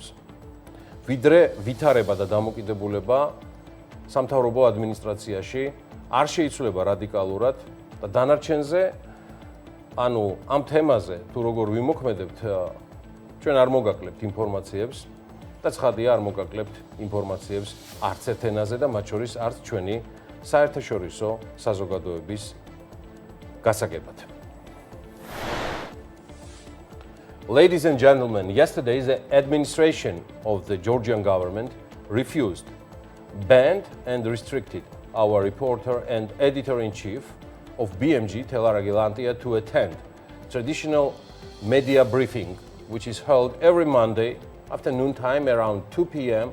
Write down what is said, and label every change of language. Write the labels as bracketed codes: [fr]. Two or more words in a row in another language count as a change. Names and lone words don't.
[ka] ვიდრე ვითარება და დამოკიდებულება სამთავრობო ადმინისტრაციაში არ შეიცვლება რადიკალურად და დანარჩენზე, ანუ ამ თემაზე თუ როგორ ვიმოქმედებთ, ჩვენ არ მოგაკლებთ ინფორმაციებს და ცხადია არ მოგაკლებთ ინფორმაციებს არც ერთ ენაზე და მათ შორის არც ჩვენი საერთაშორისო საზოგადოების გასაგებად. [en] Ladies and gentlemen, yesterday the administration of the Georgian government refused, banned and restricted our reporter and editor-in-chief of BMG, Telaragilantia, to attend traditional media briefing, which is held every Monday after noontime around 2 p.m.